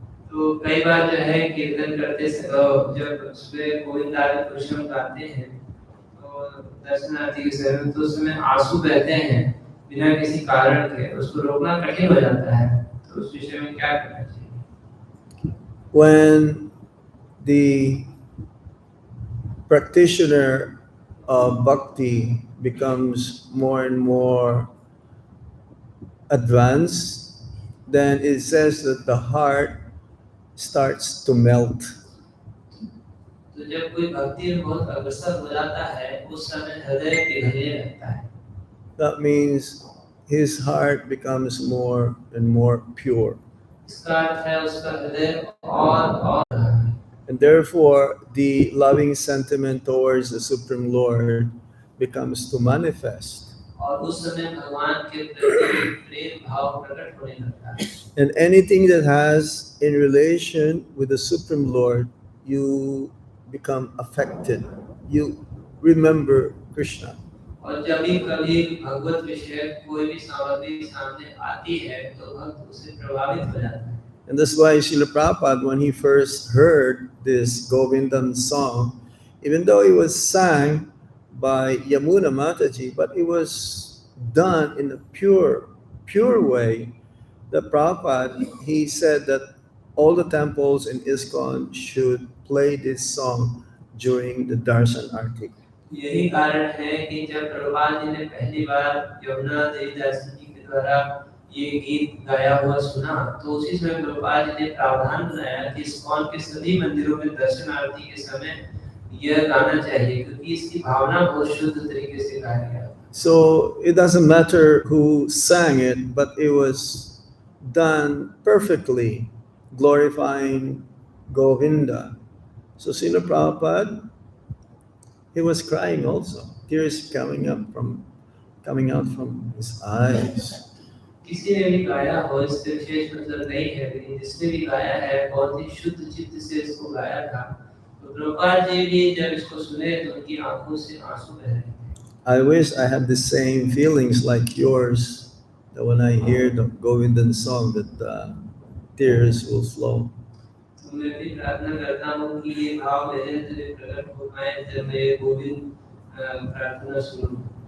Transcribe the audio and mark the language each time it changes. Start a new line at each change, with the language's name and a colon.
Hindi: तो कई बार जो है कीर्तन करते समय जब उसमें गोविंदारी पुरुषम गाते हैं, तो दर्शनार्थी के समय तो उसमें आंसू बहते हैं बिना किसी कारण के. उसको रोकना कठिन हो जाता है. तो उस विषय में क्या करना चाहिए?
English: When the practitioner of bhakti becomes more and more advanced, then it says that the heart starts to melt.
Hindi: तो जब कोई भक्ति में बहुत अग्रसर हो जाता है उस समय हृदय पिघलने लगता है।
English: That means his heart becomes more and more pure.
Hindi: इसका अर्थ है उसका हृदय और
English: And therefore, the loving sentiment towards the Supreme Lord becomes to manifest.
Hindi: और उस समय भगवान के प्रति प्रेम भाव प्रकट होने लगता है।
English: And anything that has in relation with the Supreme Lord, you become affected. You remember Krishna.
Hindi: और जब भी कभी भगवत विषय कोई भी सामग्री सामने आती है तो भक्त उससे प्रभावित हो जाता है।
English: And that's why Srila Prabhupada, when he first heard this Govindan song, even though it was sang by Yamuna Mataji, but it was done in a pure way, that Prabhupada, he said that all the temples in ISKCON should play this song during the Darshan Arti.
Hindi: यही कारण है कि जब प्रभुपाद जी ने पहली बार यमुना देवी दास जी के द्वारा ये गीत गाया हुआ सुना तो उसी समय प्रभुपाद जी ने प्रावधान बनाया कि इस्कॉन के सभी मंदिरों में दर्शन आरती के समय यह गाना चाहिए क्योंकि इसकी भावना बहुत शुद्ध तरीके से गाया गया।
English: So it doesn't matter who sang it, but it was done perfectly, glorifying Govinda. So Srila Prabhupada, he was crying also, tears coming out from his eyes.
Hindi: किसी ने भी गाया हो इससे विशेष मतलब नहीं है लेकिन जिसने भी गाया है बहुत ही शुद्ध चित्त से इसको गाया था तो प्रभुपाद जी भी जब इसको सुने तो उनकी आंखों से आंसू बह रहे थे।
English: I wish I had the same feelings like yours, that when I hear the Govindan song, that tears will flow.
Hindi: तो मैं भी प्रार्थना करता हूँ कि ये भाव मेरे अंदर प्रकट हो पाए जब मैं गोविंद प्रार्थना सुनूं।